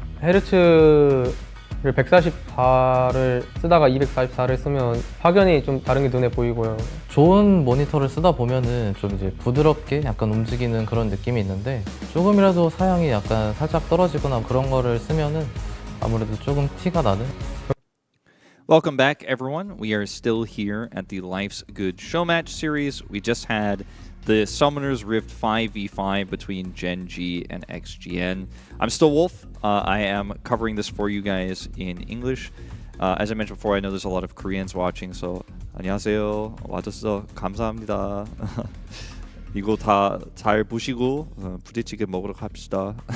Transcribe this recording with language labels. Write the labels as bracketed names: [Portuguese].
[Korean] 헤르츠를 144를 쓰다가 244를 쓰면 확연히 좀 다른 게 눈에 보이고요. 좋은 모니터를 쓰다 보면은 좀 이제 부드럽게 약간 움직이는 그런 느낌이 있는데 조금이라도 사양이 약간 살짝 떨어지거나 그런 거를 쓰면은 아무래도 조금 티가 나는. [English] Welcome back, everyone. We are still here at the Life's Good Showmatch series. We just had the Summoner's Rift 5v5 between Gen.G and XGN. I'm still Wolf. I am covering this for you guys in English. As I mentioned before, I know there's a lot of Koreans watching, so [Korean] 안녕하세요. 와줘서 감사합니다. 이거 다 잘 보시고 부대찌개 먹으러 갑시다.